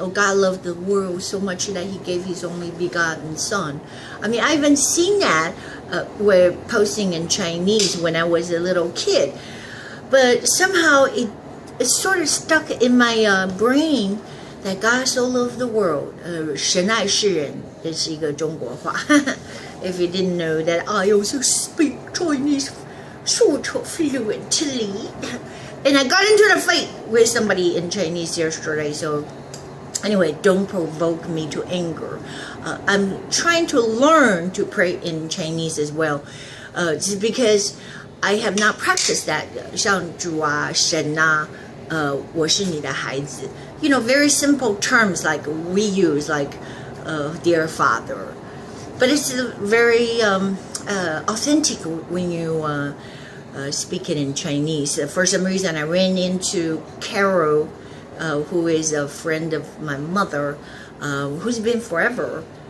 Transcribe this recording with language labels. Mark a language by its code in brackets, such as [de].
[en] Oh, God loved the world so much that he gave his only begotten son. I mean, I even seen that where posting in Chinese when I was a little kid. But somehow it sort of stuck in my brain that God so loved the world. [zh] 神爱世人，这是一个中国话。 [en] If you didn't know that, I also speak Chinese sort of fluently. And I got into a fight with somebody in Chinese yesterday, so anyway, don't provoke me to anger. I'm trying to learn to pray in Chinese as well, just because I have not practiced that. [zh] 像主啊，神啊，我是你的孩子. [en] You know, very simple terms like we use, like dear Father. But it's very authentic when you speak it in Chinese. For some reason, I ran into Carol, who is a friend of my mother, who's been forever.